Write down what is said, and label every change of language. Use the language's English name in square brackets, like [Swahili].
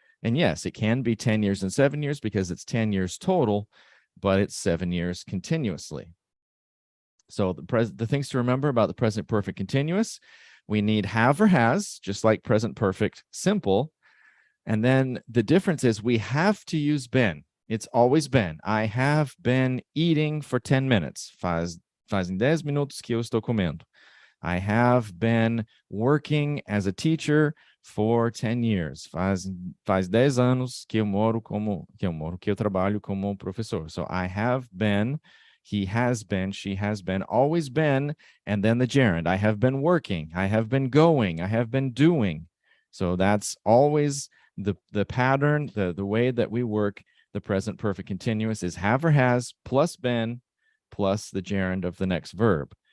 [English] And yes, it can be 10 years and 7 years because it's 10 years total, but it's 7 years continuously. So the things to remember about the present perfect continuous, we need have or has, just like present perfect simple. And then the difference is we have to use been. It's always been. I have been eating for 10 minutes. [Portuguese] Fazem 10 minutos que eu estou comendo. [English] I have been working as a teacher for 10 years. [Portuguese] Faz 10 anos que eu trabalho como professor. [English] So I have been, he has been, she has been, always been, and then the gerund. I have been working. I have been going. I have been doing. So that's always the pattern, the way that we work. The present perfect continuous is have or has plus been plus the gerund of the next verb.